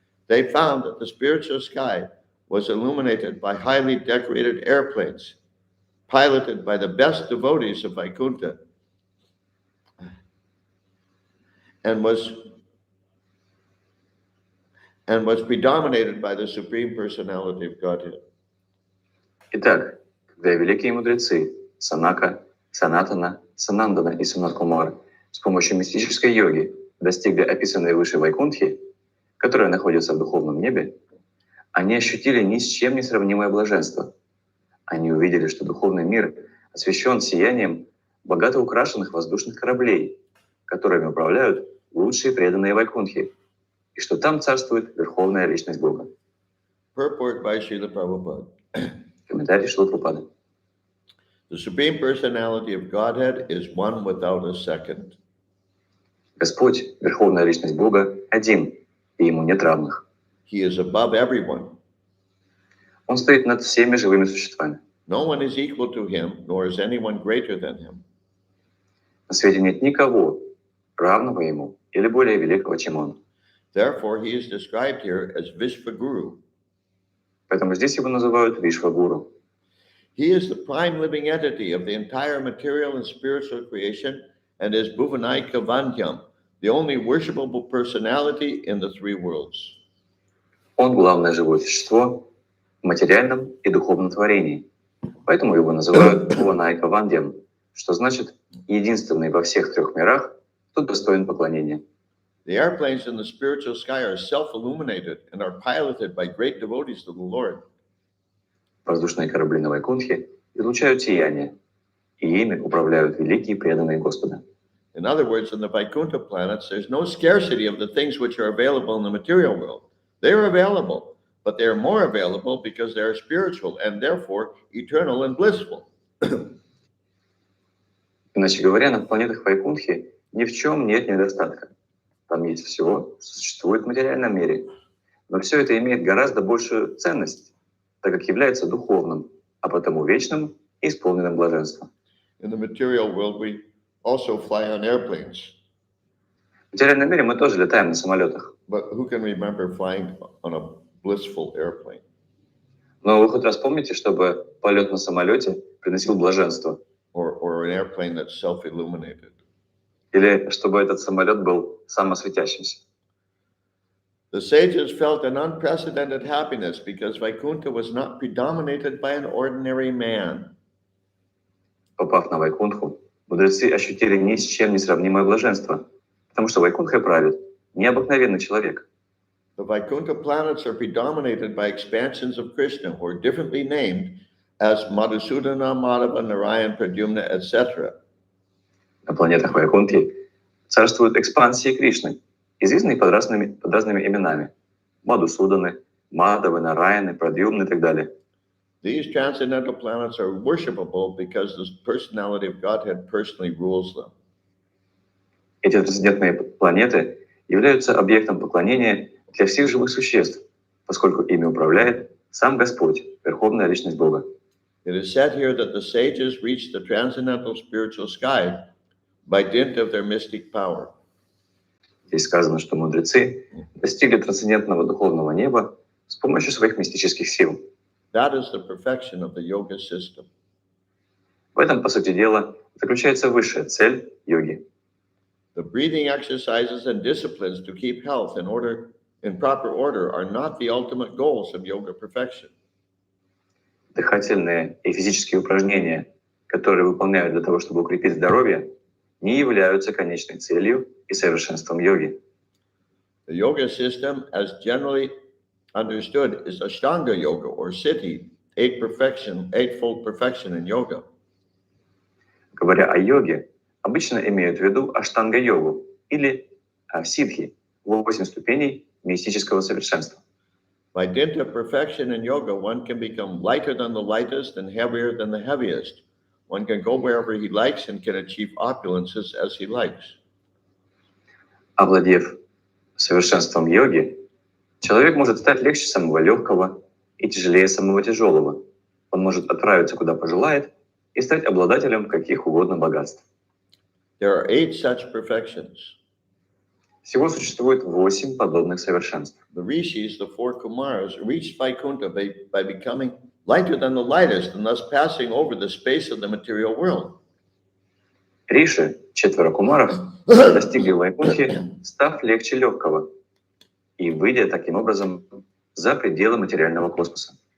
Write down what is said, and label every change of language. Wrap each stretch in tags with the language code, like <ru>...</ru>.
<en>They found that the spiritual sky was illuminated by highly decorated airplanes, piloted by the best devotees of Vaikuntha, and was predominated by the Supreme Personality of Godhead.</en> <ru>Итак, когда великие мудрецы Санака, Санатана, Санандана и Санат Кумар с помощью мистической йоги достигли описанной выше Вайкунтхи, которая находится в духовном небе, они ощутили ни с чем не сравнимое блаженство. Они увидели, что духовный мир освещен сиянием богато украшенных воздушных кораблей, которыми управляют лучшие преданные Вайкунтхи, и что там царствует Верховная Личность Бога.</ru> <en>Purport by Srila Prabhupada.</en> <ru>Комментарий Шрилы Прабхупады.</ru> <en>The Supreme Personality of Godhead is one without a second.</en> <ru>Господь, Верховная Личность Бога, один, и Ему нет равных.</ru> <en>He is above everyone.</en> <ru>Он стоит над всеми живыми существами.</ru> <en>No one is equal to him, nor is anyone greater than him.</en> <ru>На свете нет никого, равного Ему или более великого, чем Он.</ru> <en>Therefore, he is described here as Vishvaguru.</en> <ru>Поэтому здесь Его называют Вишвагуру.</ru> <en>He is the prime living entity of the entire material and spiritual creation and is Bhuvanaika Vandyam, the only worshipable personality in the three worlds.</en> <ru>Он главное живое существо в материальном и духовном творении. Поэтому Его называют Бхуванайка Вандьям, что значит единственный во всех трех мирах, кто достоин поклонения.</ru> <en>The airplanes in the spiritual sky are self-illuminated and are piloted by great devotees to the Lord.</en> <ru>Воздушные корабли на Вайкунтхе излучают сияние, и ими управляют великие преданные Господа.</ru> <en>In other words, in the Vaikuntha planets, there's no scarcity of the things which are available in the material world. They are available, but they are more available because they are spiritual and therefore eternal and blissful.</en> <ru>Иначе говоря, на планетах Вайкунтхи ни в чем нет недостатка. Там есть всего, что существует в материальном мире. Но все это имеет гораздо большую ценность, так как является духовным, а потому вечным и исполненным блаженства.</ru> <en>In the material world, we also fly on airplanes.</en> <ru>В материальном мире мы тоже летаем на самолетах.</ru> <en>But who can remember flying on a blissful airplane?</en> <ru>Но вы хоть раз помните, чтобы полет на самолете приносил блаженство?</ru> <en>Or an airplane that's self-illuminated?</en> <ru>Или чтобы этот самолет был самосветящимся?</ru> <en>The sages felt an unprecedented happiness because Vaikuntha was not predominated by an ordinary man.</en> <ru>Попав на Вайкунтху, мудрецы ощутили ни с чем не сравнимое блаженство, потому что Вайкунтхой правит необыкновенный человек.</ru> <en>The Vaikuntha planets are predominated by expansions of Krishna, who are differently named as Madhusudana, Madhava, Narayan, Pradyumna, etc.</en> <ru>На планетах Вайкунтхи царствуют экспансии Кришны, известные под разными именами. Мадхусуданы, Мадавы, Нараяны, Прадьюмны и так далее.</ru> <en>These transcendental planets are worshipable because the personality of Godhead personally rules them.</en> <ru>Эти трансцендентные планеты являются объектом поклонения для всех живых существ, поскольку ими управляет сам Господь, Верховная Личность Бога.</ru> <en>It is said here that the sages reached the transcendental spiritual sky by dint of their mystic power.</en> <ru>Здесь сказано, что мудрецы достигли трансцендентного духовного неба с помощью своих мистических сил.</ru> <en>That is the perfection of the yoga system.</en> <ru>В этом, по сути дела, заключается высшая цель йоги.</ru> <en>The breathing exercises and disciplines to keep health in proper order are not the ultimate goals of yoga perfection.</en> <ru>Дыхательные и физические упражнения, которые выполняют для того, чтобы укрепить здоровье, не являются конечной целью и совершенством йоги.</ru> <en>The yoga system, as generally understood, is Ashtanga yoga or Siddhi, eightfold perfection in yoga.</en> <ru>Говоря о йоге, обычно имеют в виду аштанга-йогу или сидхи, 8 ступеней мистического совершенства.</ru> <en>By dint of perfection in yoga, one can become lighter than the lightest and heavier than the heaviest. One can go wherever he likes and can achieve opulences as he likes.</en> <ru>Овладев совершенством йоги, человек может стать легче самого легкого и тяжелее самого тяжелого. Он может отправиться куда пожелает и стать обладателем каких угодно богатств.</ru> <en>There are 8 such perfections.</en> <ru>Всего существует 8 подобных совершенств.</ru> <en>The rishis, the 4 Kumaras, reached Vaikuntha by becoming lighter than the lightest and thus passing over the space of the material world.</en> <ru>Риши, 4 кумаров, достигли Вайкунтхи, став легче легкого и выйдя таким образом за пределы материального космоса.</ru>